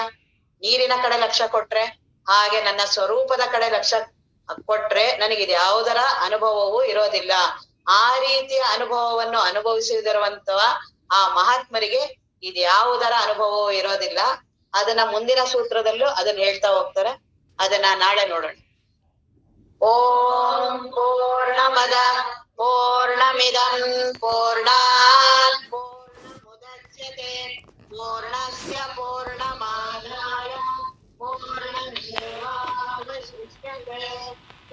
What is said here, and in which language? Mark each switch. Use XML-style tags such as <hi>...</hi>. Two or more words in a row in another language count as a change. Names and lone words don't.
<kn>ನೀರಿನ ಕಡೆ ಲಕ್ಷ್ಯ ಕೊಟ್ರೆ, ಹಾಗೆ ನನ್ನ ಸ್ವರೂಪದ ಕಡೆ ಲಕ್ಷ್ಯ ಕೊಟ್ರೆ ನನಗಿದು ಯಾವುದರ ಅನುಭವವೂ ಇರೋದಿಲ್ಲ. ಆ ರೀತಿಯ ಅನುಭವವನ್ನು ಅನುಭವಿಸಿದಿರುವಂತಹ ಆ ಮಹಾತ್ಮರಿಗೆ ಇದು ಯಾವುದರ ಅನುಭವವೂ ಇರೋದಿಲ್ಲ. ಅದನ್ನ ಮುಂದಿನ ಸೂತ್ರದಲ್ಲೂ ಅದನ್ನ ಹೇಳ್ತಾ ಹೋಗ್ತಾರೆ. ಅದನ್ನ ನಾಳೆ ನೋಡೋಣ.</kn> <sa>ಓಂ ಪೂರ್ಣಮದ पूर्णमिदं पूर्णात् पूर्णमुदच्यते पूर्णस्य पूर्णमादाय पूर्णमेवावशिष्यते</sa>